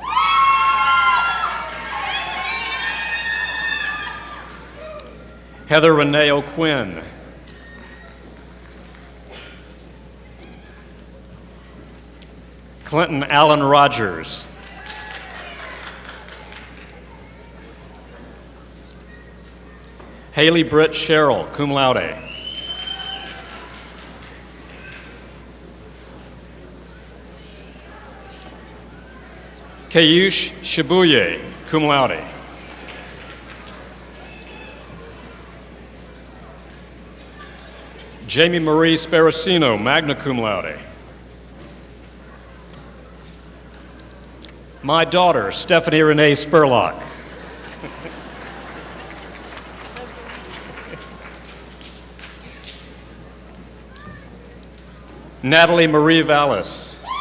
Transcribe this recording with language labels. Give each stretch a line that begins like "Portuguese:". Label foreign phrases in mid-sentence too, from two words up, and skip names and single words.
English: Heather Renee O'Quinn. Clinton Allen Rogers. Haley Britt Sherrill,
Latin: cum laude.
English: Kayush Shibuye,
Latin: cum laude.
English: Jamie Marie Sparacino,
Latin: magna cum laude.
English: My daughter, Stephanie Renee Spurlock. Natalie Marie Vallis.